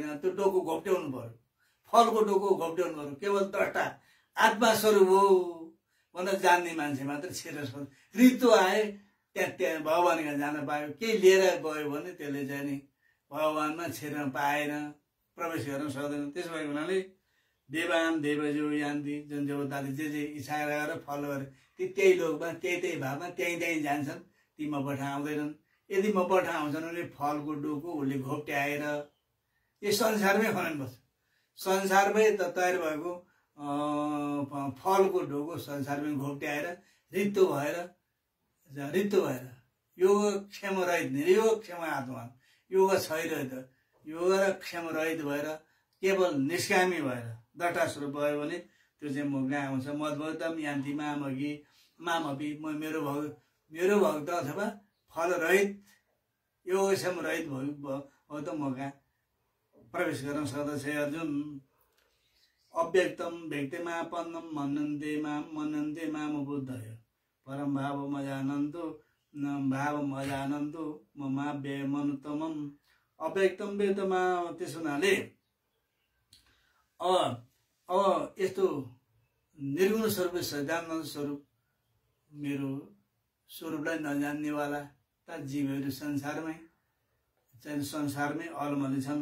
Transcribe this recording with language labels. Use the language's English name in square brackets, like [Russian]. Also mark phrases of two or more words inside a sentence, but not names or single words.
[Nepali] त्यो डोको घोप्ट्याउनु पर्यो, फलको डोको घोप्ट्याउनु पर्यो। केवल द्रष्टा आत्मा स्वरूप हो भनेर जान्ने मान्छे मात्र छिर्न सक्छ। ऋतु आए त्यहाँ भगवान कहाँ जान पायो। केही लिएर गयो भने त्यसले चाहिँ नि भगवानमा छिर्न पाएन, प्रवेश गर्न सक्दैन। त्यसो भएको हुनाले [Sanskrit] देवान देवजो यान्ति, [Nepali] जुन देवताले जे इच्छा गरेर फल गरे त्यही लोकमा त्यही भावमा त्यहीँ जान्छन्। ती म पठाउँदैनन्। यदि म पठाउँछन् भने फलको डोको उसले घोप्ट्याएर यो संसारमै खनाउनुपर्छ। संसारमै तयार भएको फलको ढोको संसारमै घोप्ट्याएर ऋतु भएर योगक्षेम रहित, नियोगक्षेम आत्मा, योग छैरहित, योग र क्षेम रहित भएर केवल निष्कामी भएर द्रष्टा स्वरूप भयो भने त्यो चाहिँ म कहाँ आउँछ। [Sanskrit] मद्भक्तम यान्ति मामकी मामपि। [Nepali] मेरो भक्त अथवा फल रहित योगक्षेम रहित भयो त म कहाँ प्रवेश गर्न सक्दछ। [Sanskrit] अर्जुन अव्यक्तम व्यक्तिमापन्नम मनन्ते माम बुद्धय परम भावम अजानन्तु ममाव्यय मनुत्तमम। अव्यक्तम व्यक्तमा। [Nepali] त्यस हुनाले अब यस्तो निर्गुण स्वरूप सच्चिदानन्द स्वरूप मेरो स्वरूपलाई नजान्नेवाला ता जीवहरू संसारमै अलमली छन्।